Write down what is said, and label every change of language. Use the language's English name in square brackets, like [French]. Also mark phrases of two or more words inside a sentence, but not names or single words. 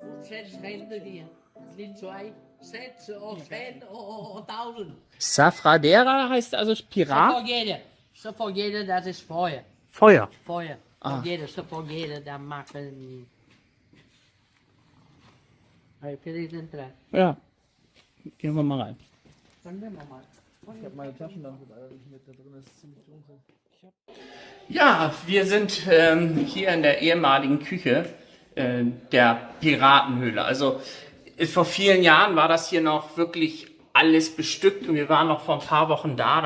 [German] Safradera heißt also Pirat? Safogueira, das ist Feuer. Feuer. Feuer. Fogueira, Safogueira, da machen... [Portuguese] Aí, queria entrar. [German] Ja. Gehen wir mal rein. Dann nehmen wir mal. Ich habe meine Taschenlampe leider nicht mit, da drin ist ziemlich dunkel. Ja, wir sind hier in der ehemaligen Küche der Piratenhöhle. Also vor vielen Jahren war das hier noch wirklich alles bestückt und wir waren noch vor ein paar Wochen da.